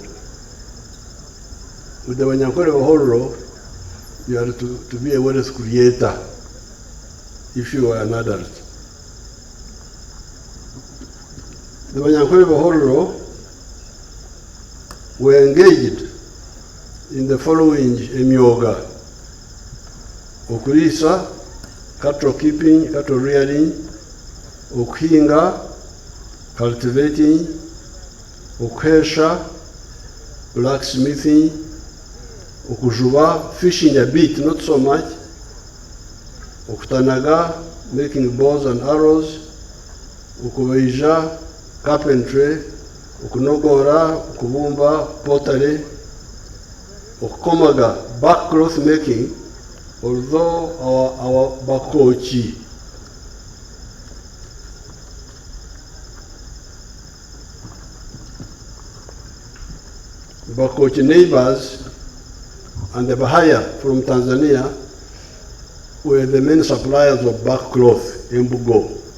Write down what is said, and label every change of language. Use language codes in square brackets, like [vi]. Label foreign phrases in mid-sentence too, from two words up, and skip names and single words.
[en] With the Banyankore Bahororo, you are to be a wealth creator if you are an adult. The Banyankore Bahororo were engaged in the following emyoga: okulisa, cattle keeping, cattle rearing, okuhinga, cultivating, okuhesha, blacksmithing, [nyn] okujuba, [en] fishing a bit, not so much, okutanaga, making bows and arrows, [nyn] okubeija, carpentry, okunogora, okubumba, pottery, okukomaga, [en] back cloth making, although our bakochi neighbors and the Bahaya from Tanzania were the main suppliers of back cloth in Bugo.